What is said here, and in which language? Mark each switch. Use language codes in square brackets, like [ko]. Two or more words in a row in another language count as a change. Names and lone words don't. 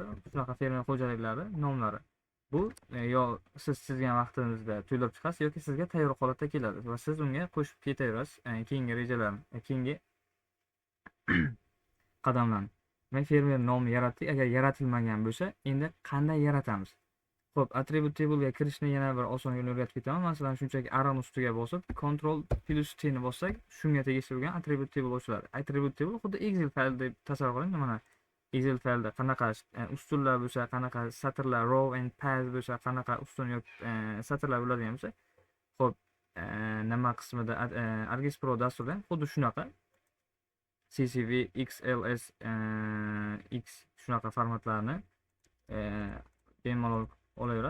[uz] Shunaqa fermer xo'jaliklari nomlari. Bu yo siz chizgan vaqtingizda to'ldirib chiqasiz yoki sizga tayyor holatda keladi va siz unga qo'shib ketaverasiz keyingi rejalarni, keyingi qadamlarni. Men fermer nomi yaratdik. Agar yaratilmagan bo'lsa, endi qanday yaratamiz? Xo'p, [en] attribute table'ga [uz] kirishni yana bir oson yo'lni o'rgatib ketaman. Masalan, shunchaki arrow ustiga bosib, [en] Ctrl plus T [uz] ni bossak, shunga tegishli bo'lgan [en] attribute table [uz] ochiladi. [en] Attribute table [uz] xuddi Excel fayl deb tasavvur qiling. Mana Excel faylda qanaqa ustunlar bo'lsa, qanaqa satrlar, [en] row and path [uz] bo'lsa, qanaqa ustun yoki satrlar bo'ladigan bo'lsa, xo'p, nima qismida Argis Pro dasturida xuddi shunaqa CSV, XLS, X shunaqa formatlarni bemalol olaveradi.